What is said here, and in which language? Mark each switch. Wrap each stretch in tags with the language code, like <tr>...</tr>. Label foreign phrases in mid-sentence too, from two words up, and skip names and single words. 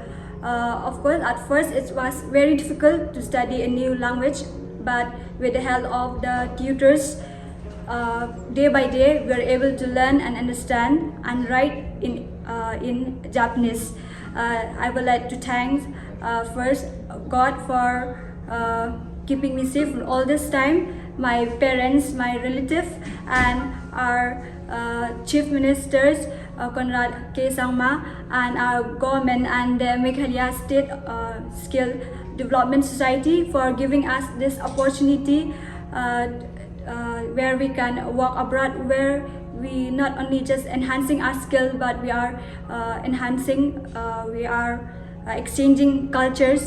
<en>Of course, at first it was very difficult to study a new language, but with the help of the tutors, day by day we were able to learn and understand and write in Japanese. I would like to thank first God for keeping me safe all this time, my parents, my relatives, and our chief ministers, Conrad K. Samla, and our government and the Meghalaya State Skill Development Society for giving us this opportunity where we can work abroad, where we not only just enhancing our skill, but we are exchanging cultures.</en>